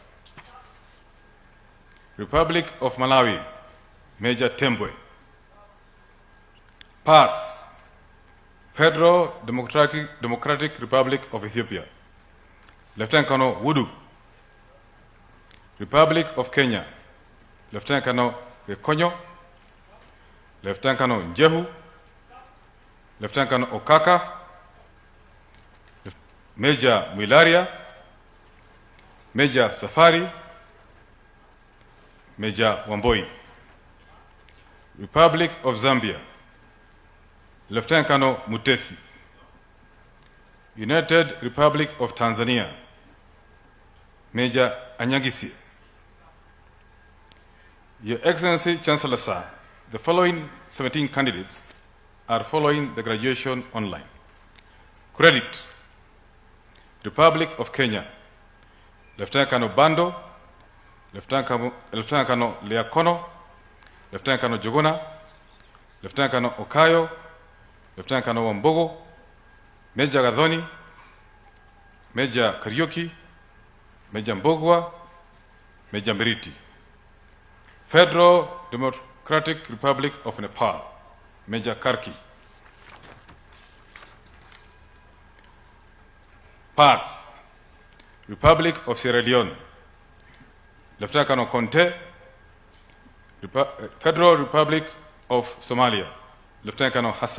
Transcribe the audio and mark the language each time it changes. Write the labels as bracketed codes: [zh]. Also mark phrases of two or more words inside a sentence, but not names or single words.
[en] Republic of Malawi, Major Tembwe. Pass, Federal Democratic Republic of Ethiopia, Lieutenant Colonel Wudu. Republic of Kenya, Lieutenant Colonel Gekonyo, Lieutenant Colonel Njehu, Lieutenant Colonel Okaka, Major Mwilaria, Major Safari, Major Wamboi. Republic of Zambia, Lieutenant Colonel Mutesi. United Republic of Tanzania, Major Anyagisi. Your Excellency, Chancellor Sir, the following 17 candidates are following the graduation online. Credit: Republic of Kenya, Lieutenant Colonel Bando, Lieutenant Colonel Leakono, Lieutenant Colonel Jogona, Lieutenant Colonel Okayo, Lieutenant Colonel Wambogo, Major Gadhoni, Major Kariuki, Major Mbogwa, Major Mberiti. Federal Democratic Republic of Nepal, Major Karki. Pass: Republic of Sierra Leone, Lieutenant Colonel Conte, Federal Republic of Somalia, Lieutenant Colonel Hassan.